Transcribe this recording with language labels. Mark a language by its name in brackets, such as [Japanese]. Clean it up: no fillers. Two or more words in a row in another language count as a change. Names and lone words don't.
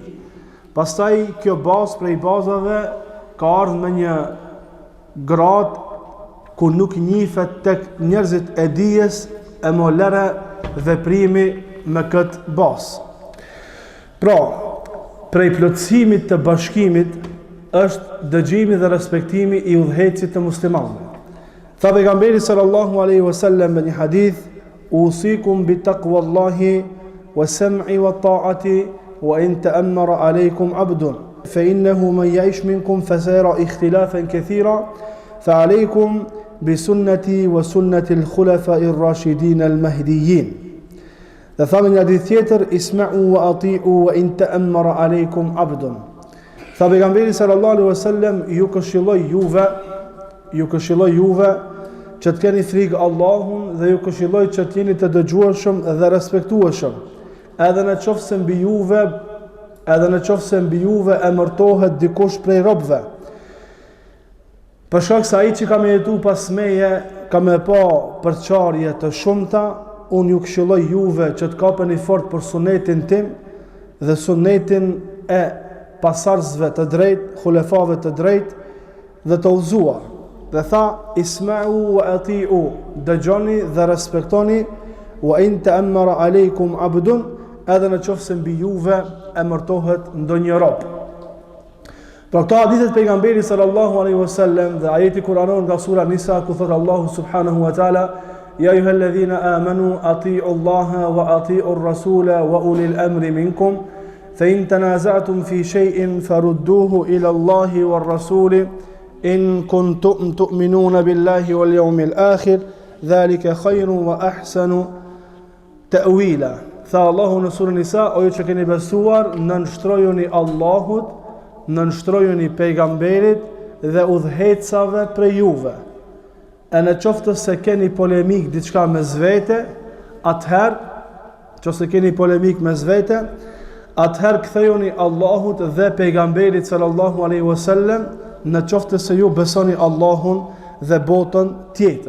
[Albanian] Pastaj kjo bazë prej bazave ka ardhur me një grad ku nuk njihet tek njerëzit e dijes e më lëre veprimi me këtë bazë. Pra, prej plotësimit të bashkimit është dëgjimi dhe respektimi I udhëhecit të muslimanëve. Tha pejgamberi [Arabic] صلى الله عليه وسلم [Albanian] në një hadith: [Arabic] "أوصيكم بتقوى الله والسمع والطاعة وإن تأمر عليكم عبد فإنه من يعش منكم فسيرى اختلافا كثيرا فعليكم بسنتي وسنة الخلفاء الراشدين المهديين." [Albanian] Dhe tha në një hadith tjetër: [Arabic] "اسمعوا وأطيعوا وإن تأمر عليكم عبد." [Albanian] Tha pejgamberi [Arabic] صلى الله عليه وسلم, [Albanian] ju këshilloj juve që të keni frikë Allahun dhe ju këshilloj që të jeni të dëgjueshëm dhe respektueshëm, edhe në qoftë se mbi juve emërtohet dikush prej robëve. Për shkak se ai që ka më jetu pas meje ka më pa përçarje të shumta, unë ju këshilloj juve që të kapeni fort për sunetin tim dhe sunetin e pasarzve të drejt, khulefave të drejt dhe të udhëzuar. Dhe tha: [Arabic] "اسمعوا وأطيعوا", [Albanian] dëgjoni dhe respektoni, [Arabic] "وإن تأمر عليكم عبد", [Albanian] edhe në qoftë se mbi juve emërtohet ndonjë rob. Pra këto hadithet pejgamberit [Arabic] صلى الله عليه وسلم [Albanian] dhe ajeti kuranor nga sura Nisa ku thot Allahu [Arabic] سبحانه وتعالى: يا أيها الذين آمنوا أطيعوا الله وأطيعوا الرسول وأولي الأمر منكم فإن تنازعتم في شيء فردوه إلى الله والرسول إن كنتم تؤمنون بالله واليوم الآخر ذلك خير وأحسن تأويلا." [Albanian] Tha Allahu në surën Nisa: "O ju që keni besuar, nënshtrojuni Allahut, nënshtrojuni pejgamberit dhe udhëhecave prej juve. E në qoftë se keni polemik diçka mes vete, atëherë kthejoni Allahut dhe pejgamberit [Arabic] صلى الله عليه وسلم, [Albanian] në qoftë se ju besoni Allahun dhe botën tjetër."